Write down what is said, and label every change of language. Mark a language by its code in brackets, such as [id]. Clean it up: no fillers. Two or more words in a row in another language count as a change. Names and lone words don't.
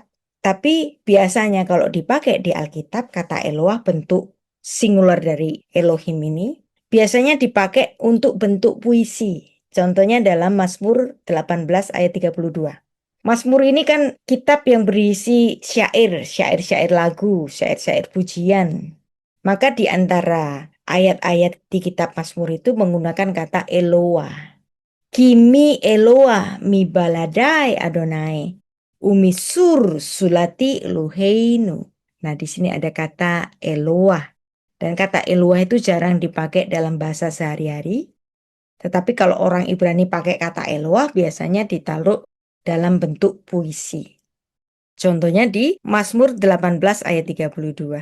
[id] Tapi biasanya kalau dipakai di Alkitab, kata Eloah bentuk singular dari Elohim ini biasanya dipakai untuk bentuk puisi. Contohnya dalam Mazmur 18 ayat 32. Mazmur ini kan kitab yang berisi syair, syair-syair lagu, syair-syair pujian. Maka di antara ayat-ayat di kitab Mazmur itu menggunakan kata Eloah. [he] כי מי אלוה מבלעדי אדני. ומי צור זולתי אלהינו. [id] Nah, di sini ada kata Eloah. Dan kata Eloah itu jarang dipakai dalam bahasa sehari-hari. Tetapi kalau orang Ibrani pakai kata Eloah biasanya ditaruh dalam bentuk puisi. Contohnya di Mazmur 18 ayat 32.